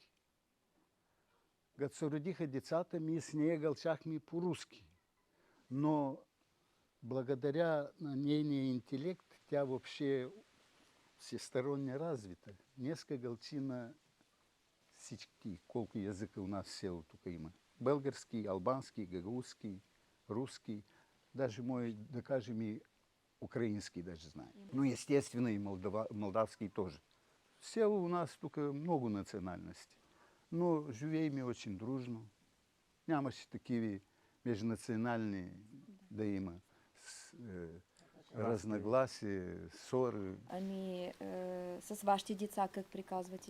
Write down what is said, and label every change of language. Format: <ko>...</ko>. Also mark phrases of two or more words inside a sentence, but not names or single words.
<bg>Като се родиха децата, ми с нея гълчахме по-руски. Но благодаря на нейния интелект, тя въобще е всесторонне развита. Днеска гълчи на всички, колко язика у нас в село тук има. Български, албански, гагаузски, руски, даже мой, да кажем, и украински даже знае. Но естествено и молдавски тоже. В село у нас тук много национальности. Но живеем очень дружно. Нямаше такива межнационални да има разногласия, ссори. Ами с вашите деца как приказвате?</bg>